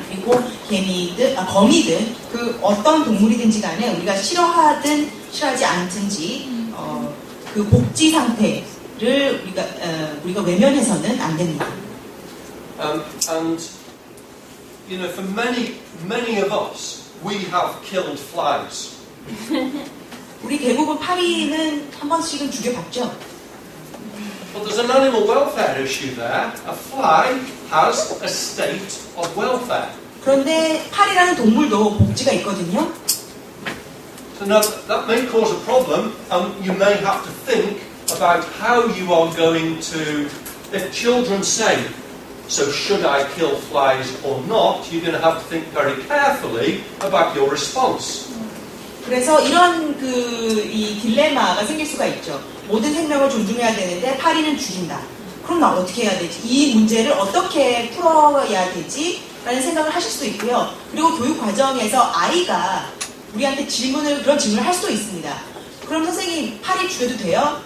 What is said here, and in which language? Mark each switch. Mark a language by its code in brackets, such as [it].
[ko] 그리고 거미든 그 어떤 동물이든지 간에 우리가 싫어하든 싫어하지 않든지 그 복지 상태를 우리가 외면해서는 안 됩니다. [en] And you know, for many of us, we have killed flies. [ko] 우리 대부분 파리는 한 번씩은 죽여봤죠. [en] But there's an animal welfare issue there. A fly has a state of welfare. [ko] 그런데 파리라는 동물도 복지가 있거든요. [en] So now that may cause a problem, and you may have to think about how you are going to. If children say, "So should I kill flies or not?" you're going to have to think very carefully about your response. [ko] 그래서 이런 이 딜레마가 생길 수가 있죠. 모든 생명을 존중해야 되는데 파리는 죽인다. 그럼 나 어떻게 해야 되지? 이 문제를 어떻게 풀어야 되지? 라는 생각을 하실 수도 있고요. 그리고 교육 과정에서 아이가 우리한테 그런 질문을 할 수도 있습니다. 그럼 선생님 파리 죽여도 돼요?